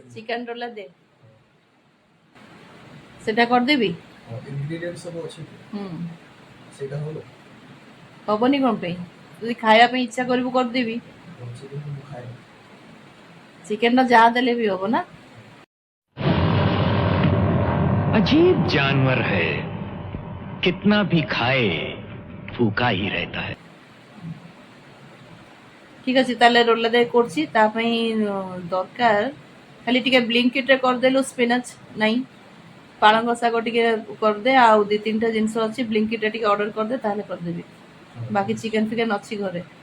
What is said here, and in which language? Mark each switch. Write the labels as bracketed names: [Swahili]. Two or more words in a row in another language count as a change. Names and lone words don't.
[Odia] ଚିକେନ୍ ରୋଲା ଦେ, ସେଟା କରିଦେବି। ଇନଗ୍ରିଡ଼ିଏଣ୍ଟ ସବୁ ଅଛି ସେଇଟା ହବ। ହବନି କ'ଣ ପାଇଁ? ଯଦି ଖାଇବା ପାଇଁ ଇଚ୍ଛା କରିବୁ କରିଦେବି। ଚିକେନ୍ ମୁଁ ଖାଏ। ଚିକେନ୍ର ଯାହା ଦେଲେ ବି ହବ ନା। [Hindi] अजीब जानवर है, कितना भी खाए फूका ही रहता है। [Odia] ঠিক ଅଛି, ତାହେଲେ ରୋଲା ଦେ କରୁଛି। ତା ପାଇଁ ଦରକାର ଖାଲି ଟିକେ ବ୍ଲିଙ୍କିଟ୍ରେ କରିଦେଲୁ ସ୍ପିନାଚ୍ ନାହିଁ, ପାଳଙ୍ଗ ଶାଗ ଟିକେ କରିଦେ, ଆଉ ଦୁଇ ତିନିଟା ଜିନିଷ ଅଛି ବ୍ଲିଙ୍କିଟ୍ରେ ଟିକେ ଅର୍ଡ଼ର କରିଦେ, ତାହେଲେ କରିଦେବି। ବାକି ଚିକେନ୍ ଫିକେନ୍ ଅଛି ଘରେ।